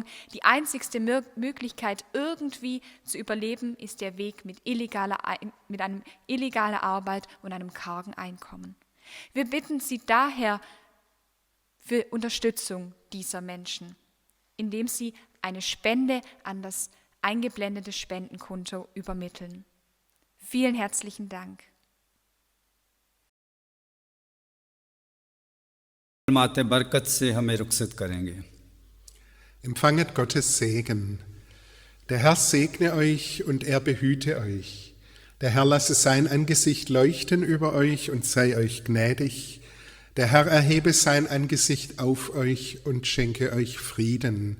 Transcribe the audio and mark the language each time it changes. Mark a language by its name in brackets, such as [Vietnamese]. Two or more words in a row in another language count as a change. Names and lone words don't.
[German] Die einzigste Möglichkeit, irgendwie zu überleben, ist der Weg mit einem illegaler Arbeit und einem kargen Einkommen. Wir bitten Sie daher für Unterstützung dieser Menschen, indem Sie eine Spende an das eingeblendete Spendenkonto übermitteln. Vielen herzlichen Dank. [Hindi] माते बरकत से हमें रुखसत करेंगे। [German] Empfanget Gottes Segen. Der Herr segne euch und er behüte euch. Der Herr lasse sein Angesicht leuchten über euch und sei euch gnädig. Der Herr erhebe sein Angesicht auf euch und schenke euch Frieden.